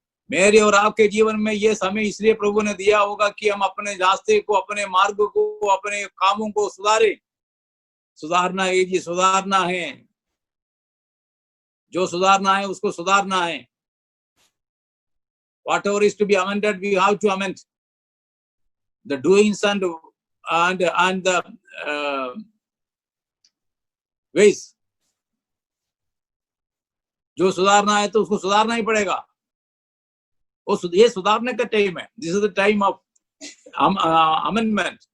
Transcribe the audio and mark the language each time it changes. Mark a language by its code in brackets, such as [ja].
[hi] मेरे और आपके जीवन में ये समय इसलिए प्रभु ने दिया होगा कि हम अपने रास्ते को, अपने मार्ग को, अपने कामों को सुधारे। सुधारना है जी, सुधारना है, जो सुधारना है उसको सुधारना है। [en] Whatever is to be amended, we have to amend the doings and the ways. [hi] जो सुधारना है तो उसको सुधारना ही पड़ेगा। ये सुधारने का टाइम है। [en] This is the time of amendment.